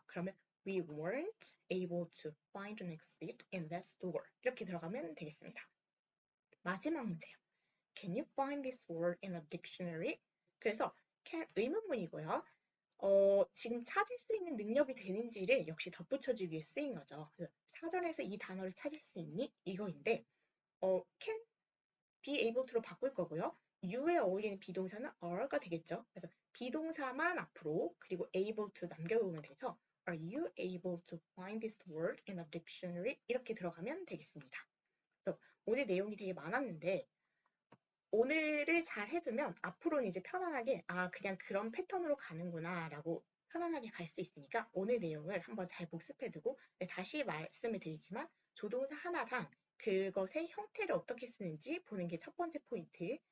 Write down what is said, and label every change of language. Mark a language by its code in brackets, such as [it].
[ko] 그러면 [en] We weren't able to find an exit in that store. [ko] 이렇게 들어가면 되겠습니다. 마지막 문제요. [en] Can you find this word in a dictionary? [ko] 그래서 can 의문문이고요. 지금 찾을 수 있는 능력이 되는지를 역시 덧붙여주기 위해 쓰인 거죠. 그래서 사전에서 이 단어를 찾을 수 있니? 이거인데 can be able to로 바꿀 거고요. you에 어울리는 비동사는 are가 되겠죠. 그래서 비동사만 앞으로 그리고 able to 남겨놓으면 돼서 [en] Are you able to find this word in a dictionary? [ko] 이렇게 들어가면 되겠습니다. 그래서 오늘 내용이 되게 많았는데 오늘을 잘 해두면 앞으로는 이제 편안하게 그냥 그런 패턴으로 가는구나 라고 편안하게 갈 수 있으니까 오늘 내용을 한번 잘 복습해두고 다시 말씀을 드리지만 조동사 하나당 그것의 형태를 어떻게 쓰는지 보는 게 첫 번째 포인트.